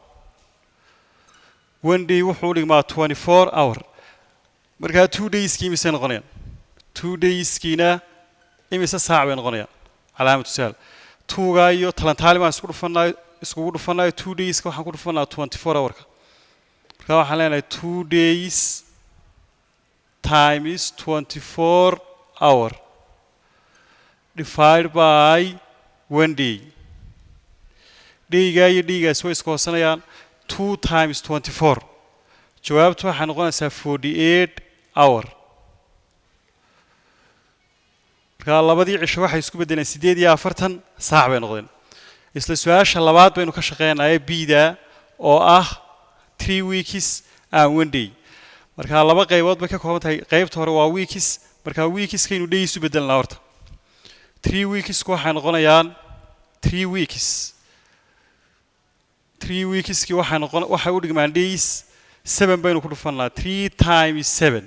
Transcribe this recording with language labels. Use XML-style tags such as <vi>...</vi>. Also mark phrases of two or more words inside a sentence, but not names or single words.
<so>1 day wuxuu dhigmaa 24 hour marka</so> <en>2 days kii imisa noqonayaan 2 days kiina imisa saac bay noqonayaan calaamad su'aal 2 ga iyo talantaali baan isku dhufanay 2 days ka waxaan ku dhufanaa 24 hour ka marka waxaan leenahay 2 days times 24 hour divided by 1 day.</en> <so>Dayga iyo daygaas way iskoosanayaan 2 times 24. Jawaabtu waxay noqonaysaa 48 hour. marka labadii cisho waxay isku bedeleen 48 saac bay noqdeen. isla su'aasha labaad baynu ka shaqeynaa bida oo ah</so> <en>3 weeks and 1 day.</en> <so>marka laba qaybood bay ka kooban tahay. qaybta hore waa weeks, marka weekskaynu days u bedelnaa horta. 3 weeks waxay noqonayaan 3 weeks. 3 weekski waxay u dhigmaan days 7 baynu ku dhufanaa 3 times 7.</so>